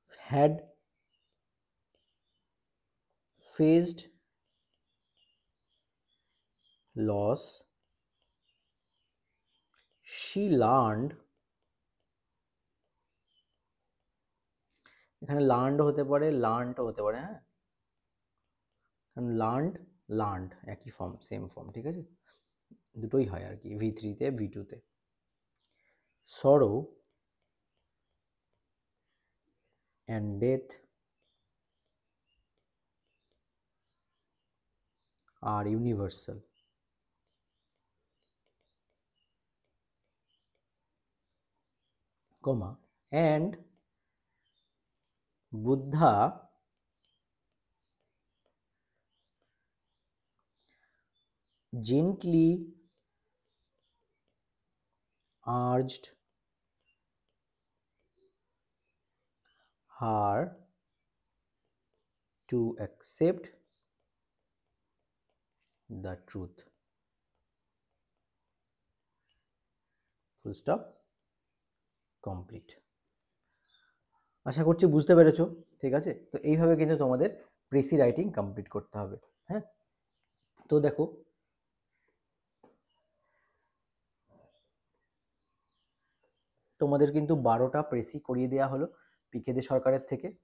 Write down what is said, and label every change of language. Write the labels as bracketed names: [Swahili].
[English] had faced loss, she learned, [Bangla] এখানে learned হতে পারে, লার্নড হতে পারে, হ্যাঁ, কারণ লার্নড একই ফর্ম, সেম ফর্ম। ঠিক আছে, দুটোই হয় আর কি, V3 তে V2 তে। [English] Sorrow and death are universal, comma, and Buddha gently urged her to accept the truth, full stop, complete। [Bangla] আশা করছি বুঝতে পেরেছো। ঠিক আছে, তো এইভাবে কিন্তু তোমাদের প্রেসি রাইটিং কমপ্লিট করতে হবে। হ্যাঁ, তো দেখো, তোমাদের কিন্তু 12টা প্রেসি করিয়ে দেওয়া হলো পিকেদে সরকারের থেকে।